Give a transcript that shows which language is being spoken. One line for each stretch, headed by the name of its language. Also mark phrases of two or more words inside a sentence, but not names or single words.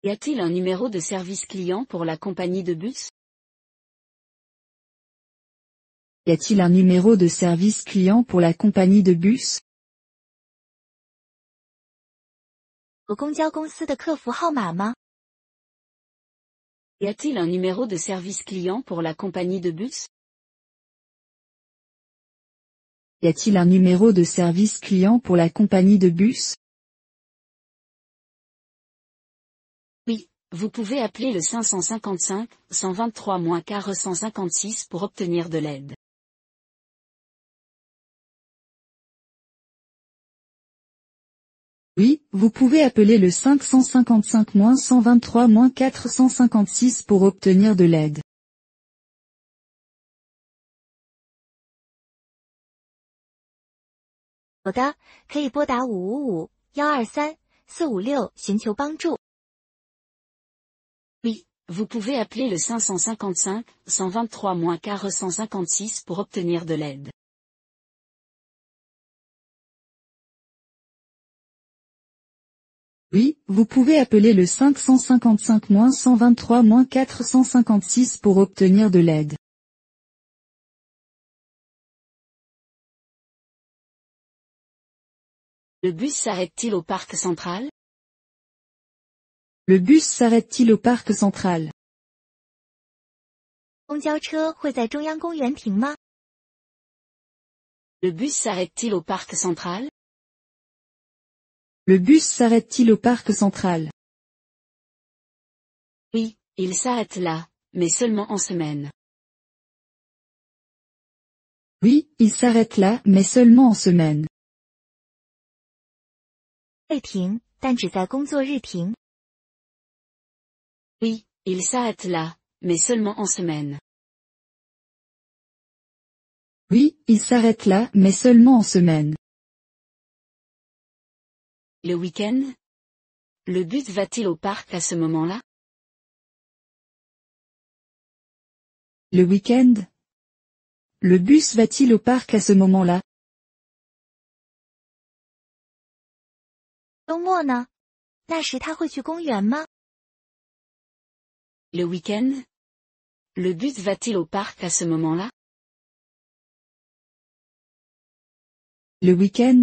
French: Y a-t-il un numéro de service client pour la compagnie de bus? Y a-t-il un numéro de service client pour la compagnie de bus?
Chinese: 有公交公司的客服号码吗？
French: Y a-t-il un numéro de service client pour la compagnie de bus? Y a-t-il un numéro de service client pour la compagnie de bus? Oui, vous pouvez appeler le 555 123-156 pour obtenir de l'aide. Oui, vous pouvez appeler le 555-123-456 pour obtenir de l'aide.
Chinese: 有的，可以拨打555-123-456寻求帮助。
French: Oui, vous pouvez appeler le 555 123-456 pour obtenir de l'aide. Oui, vous pouvez appeler le 555-123-456 pour obtenir de l'aide. Le bus s'arrête-t-il au parc central? Le bus s'arrête-t-il au parc central?
Chinese: 公交车会在中央公园停吗？
French: Le bus s'arrête-t-il au parc central? Le bus s'arrête-t-il au parc central? Oui, il s'arrête là, mais seulement en semaine. Oui, il s'arrête là, mais seulement en semaine.
Chinese: 会停，但只在工作日停。
French: Oui, il s'arrête là, mais seulement en semaine. Oui, il s'arrête là, mais seulement en semaine. Le week-end? Le bus va-t-il au parc à ce moment-là? Le week-end? Le bus va-t-il au parc à ce moment-là?
Chinese: 周末呢？那时他会去公园吗？
French: Le week-end? Le bus va-t-il au parc à ce moment-là? Le week-end?